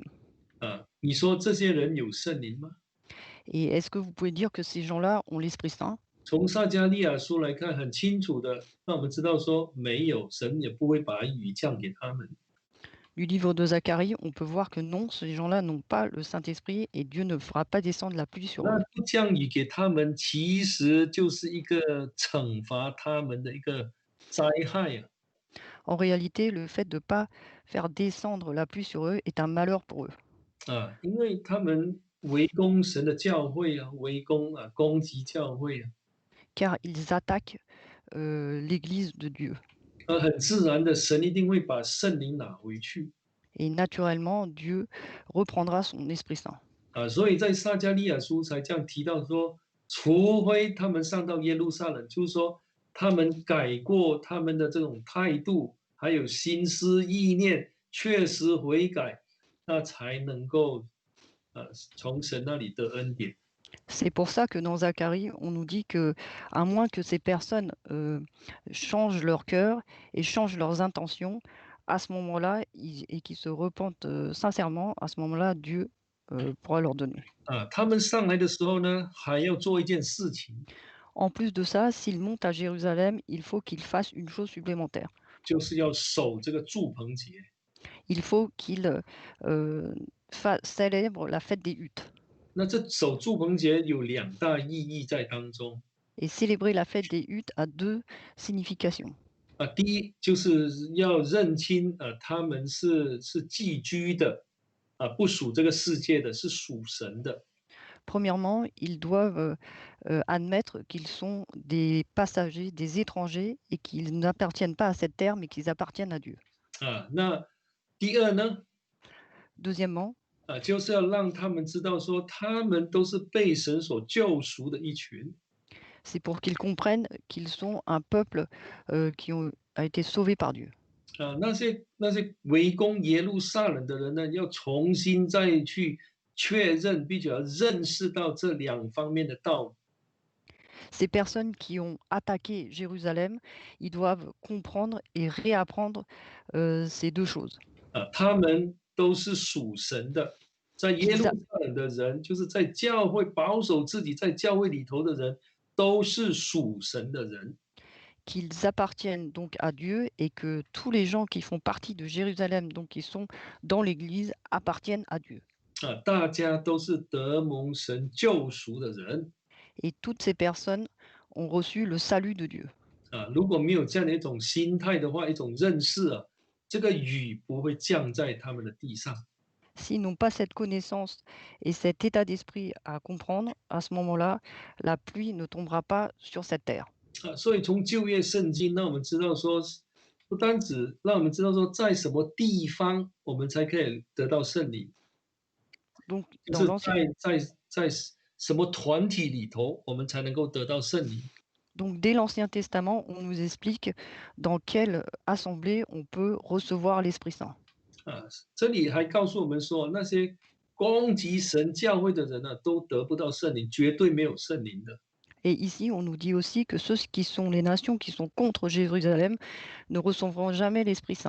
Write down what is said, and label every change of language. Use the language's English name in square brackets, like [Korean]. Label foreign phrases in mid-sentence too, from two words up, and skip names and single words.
[Chinese] 你说这些人有圣灵吗？ [French] Et est-ce que vous pouvez dire que ces gens-là ont l'Esprit Saint? [Chinese] 从撒迦利亚书来看，很清楚的让我们知道说，没有，神也不会把雨降给他们。 [French] Du livre de Zacharie, on peut voir que non, ces gens-là n'ont pas le Saint-Esprit et Dieu ne fera pas descendre la pluie sur [Chinese] 那 [French] eux. [Chinese] 不降雨给他们，其实就是一个惩罚他们的一个灾害啊！ [French] En réalité, le fait de ne pas faire descendre la pluie sur eux est un malheur pour eux, [Chinese] 因为他们围攻神的教会啊，围攻攻击教会啊， [French] car ils attaquent l'Église de Dieu. [Chinese] 很自然的，神一定会把圣灵拿回去 [French] Et naturellement, Dieu reprendra son Esprit Saint. [Chinese] 所以在撒迦利亚书才这样提到说，除非他们上到耶路撒冷，就是说他们改过他们的这种态度，还有心思意念，确实悔改，那才能够从神那里得恩典。 [French] C'est pour ça que dans Zacharie, on nous dit que, à moins que ces personnes changent leur cœur et changent leurs intentions, à ce moment-là, et qu'ils se repentent sincèrement, à ce moment-là, Dieu pourra leur donner. [Chinese] 他们上来的时候呢，还要做一件事情， [French] En plus de ça, s'ils montent à Jérusalem, il faut qu'ils fassent une chose supplémentaire. [Chinese] 就是要守这个祝棚节。 [French] Il faut qu'ils célèbrent la fête des huttes. [Chinese] 那这守祝棚节有两大意义在当中。 [French] Et célébrer la fête des huttes a deux significations. [Chinese] 第一就是要认清他们是寄居的不属这个世界的，是属神的。 [French] Premièrement, ils doivent admettre qu'ils sont des passagers, des étrangers et qu'ils n'appartiennent pas à cette terre, mais qu'ils appartiennent à Dieu. [Chinese] 那第二呢， [French] Deuxièmement, [Chinese] 就是要让他们知道说，他们都是被神所救赎的一群。 [French] c'est pour qu'ils comprennent qu'ils sont un peuple a été sauvé par Dieu. [Chinese] 那些围攻耶路撒冷的人呢，要重新再去确认，并且要认识到这两方面的道理。 [French] Ces personnes qui ont attaqué Jérusalem, ils doivent comprendre et réapprendre ces deux choses. [Chinese] 他们都是属神的，在耶路 [French] Qu'ils, a- [Chinese] 撒冷的人，就是在教会保守自己在教会里头的人，都是属神的人。 [French] qu'ils appartiennent donc à Dieu et que tous les gens qui font partie de Jérusalem, donc qui sont dans l'Église, appartiennent à Dieu. [Chinese] 大家都是得蒙神救赎的人。 [French] Et toutes ces personnes ont reçu le salut de Dieu. [Chinese] 如果没有这样的一种心态的话，一种认识这个雨不会降在他们的地上。 [French] S'ils n'ont pas cette connaissance et cet état d'esprit à comprendre, à ce moment-là, la pluie ne tombera pas sur cette terre. [Chinese] 所以从旧约圣经让我们知道说，不单只让我们知道说，在什么地方我们才可以得到圣灵。 [French] Donc, [Chinese] 就 [French] dans [Chinese] 是 [French] l'Ancien, [Chinese] 在什么团体里头，我们才能够得到圣灵。 [French] donc dès l'Ancien Testament, on nous explique dans quelle assemblée on peut recevoir l'Esprit Saint. [Chinese] 啊，这里还告诉我们说，那些攻击神教会的人呢，都得不到圣灵，绝对没有圣灵的。 [French] Et ici, on nous dit aussi que ceux qui sont les nations qui sont contre Jérusalem ne recevront jamais l'Esprit Saint.